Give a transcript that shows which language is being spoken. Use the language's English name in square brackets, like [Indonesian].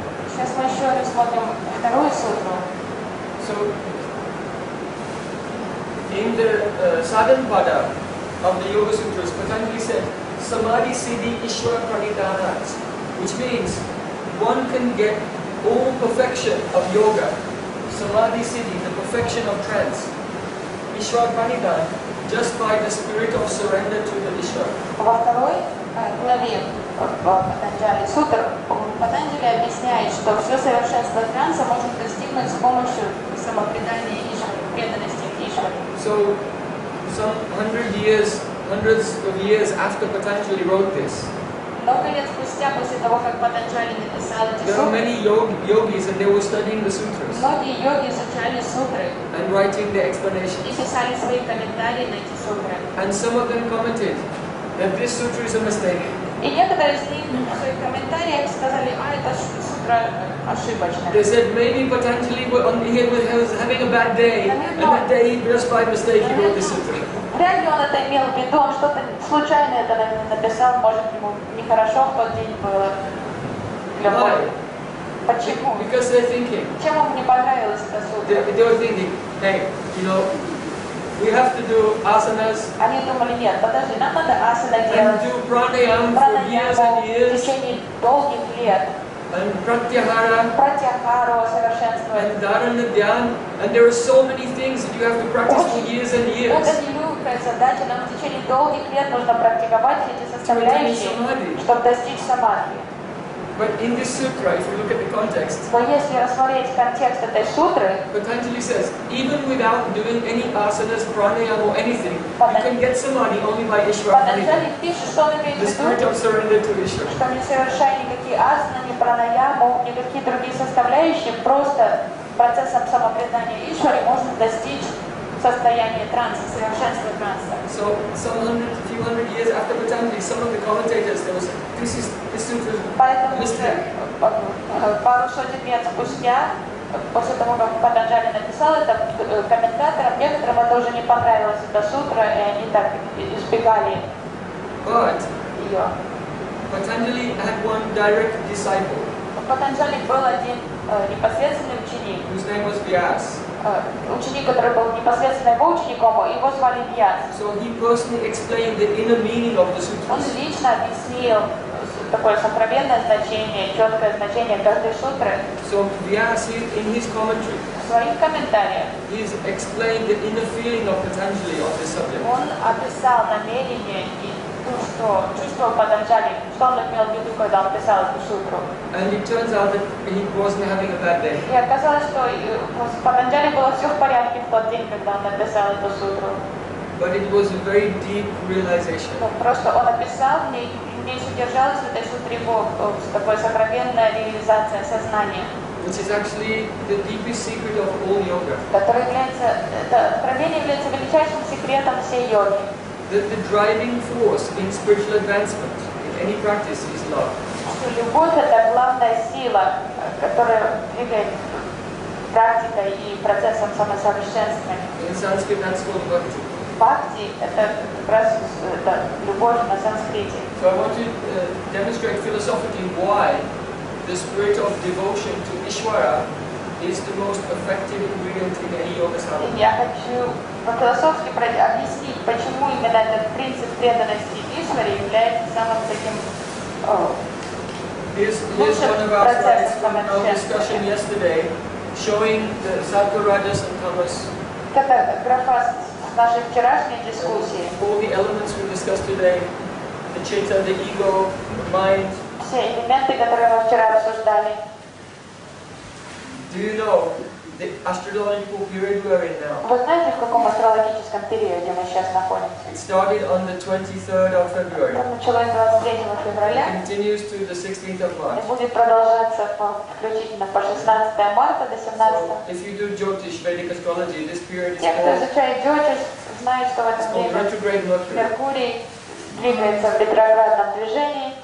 [Russian] Сейчас мы еще рассмотрим вторую сутру. [English] So, in the Sadhan Pada of the Yoga Sutras, Patanjali said, Samadhi Siddhi Ishvara Pranidhanat, which means one can get all perfection of yoga, Samadhi Siddhi, the perfection of trance, Ishvara Pranidhan, just by the spirit of surrender to the Ishvara. [Russian] Во второй главе Патанджали сутр, Патанджали объясняет, что все совершенство транса можно достигнуть с помощью самопредания Ишваре, преданности Ишваре. [English] So, some hundreds of years after Patanjali wrote this, [Russian] Много лет спустя, после того, как Патанджали написал эти [English] there are [Russian] сутры, [English] many yogis and they were studying the sutras [Russian] многие йоги изучали сутры [English] and writing the [Russian] и [English] explanations. [Russian] писали свои комментарии на эти сутры. [English] And some of them commented that this sutra is a mistake. [Russian] И некоторые из них в своих комментариях сказали, это сутра ошибочная. [English] They said maybe Patanjali was having a bad day, and that day just by mistake he wrote this sutra. [Russian] Вряд ли он это имел в виду, он что-то случайно это написал, может ему нехорошо в тот день было. [English] Why? [Russian] Почему? [English] Because they're thinking. [Russian] Чем ему не понравилась эта сутра? [English] They were thinking, hey, we have to do asanas [Russian] Они думали, нет, подожди, нам надо асана [English] and [Russian] делать, [English] do pranayam for years and [Russian] пранаяму в [English] years, [Russian] течение долгих лет, [English] and pratyahara, [Russian] пратьяхару совершенствовать. [English] and dharana dhyan, and there are so many things that you have to practice for years and years. [Russian] Это нелегкая задача, нам в течение долгих лет нужно практиковать эти составляющие, чтобы достичь самадхи. [English] But in this sutra, if you look at the context, [Russian] Но если рассмотреть контекст этой сутры, [English] Patanjali says, even without doing any asanas, pranayama or anything, you can get samadhi only by Ishvara. [Russian] Патанджали пишет, что он имеет в [English] The spirit [Russian] виду, [English] of surrender to Ishvara. [Russian] что не совершая никакие асаны, ни пранаяму, никакие другие составляющие, просто процессом самопризнания Ишвари можно достичь состояния транса, совершенства транса. [English] So, few hundred years after Patanjali, some of the commentators, they will say, this sutra is [Russian] Поэтому [English] a mistake. [Russian] пару сотен лет спустя, после того, как Патанджали написал это, комментаторам, некоторым это уже не понравилось, эта сутра, и они так избегали [English] But [Russian] ее. [English] Patanjali had one direct disciple, [Russian] У Патанджали был один непосредственный ученик, [English] whose name was Vyas. [Russian] Ученик, который был непосредственно его учеником, его звали Вьяс. [English] So he personally explained the inner meaning of the [Russian] Он [English] sutras. [Russian] лично объяснил такое сокровенное значение, четкое значение каждой сутры [English] So Vyas, in his commentary, [Russian] в своих комментариях. [English] he's explained the inner feeling of Patanjali on this subject. [Russian] Он описал намерение и то, что чувствовал Патанджали, что он имел в виду, когда он писал эту сутру. [English] And it turns out that he wasn't having a bad day. [Russian] И оказалось, что с Патанджали было все в порядке в тот день, когда он написал эту сутру. [English] But it was a very deep realization. [Russian] Просто он описал, в ней содержалась в этой сутре его такая сокровенная реализация сознания, [English] Which is actually the deepest secret of all yoga. [Russian] которое является, это откровение является величайшим секретом всей йоги. [English] The driving force in spiritual advancement in any practice is love. [Russian] Что любовь — это главная сила, которая двигает практикой и процессом самосовершенствования. [English] In Sanskrit, that's called bhakti. [Russian] Бхакти — это как раз это любовь на санскрите. [English] So I want to demonstrate philosophically why the spirit of devotion to Ishvara is the most effective ingredient in any yoga sadhana. [Russian] Я хочу по-философски объяснить, почему именно этот принцип преданности Ишваре является самым таким [English] Here's [Russian] лучшим [English] one of our slides [Russian] процессом [English] from our discussion [Russian] самосовершенствования. [English] yesterday, showing the Sаттva, rajas and tamas. [Russian] Это графа с нашей вчерашней дискуссии. [English] All the elements we discussed today, the chitta, the ego, the mind. [Russian] Все элементы, которые мы вчера обсуждали. [English] Do you know the astrological period we're in now? [Russian] Вы знаете, в каком астрологическом периоде мы сейчас находимся? [English] It started on the 23rd of February. [Russian] Это началось 23 февраля [English] It continues to the 16th of [Russian] и [English] March. [Russian] будет продолжаться включительно по 16 марта до 17. [English] So, if you do Jyotish, Vedic astrology, this period is [Russian] Те, кто [English] called, [Russian] изучает джотиш, знают, что в [English] it's [Russian] это [English] called [Russian] время [English] retrograde Mercury. [Russian] Меркурий двигается в ретроградном движении.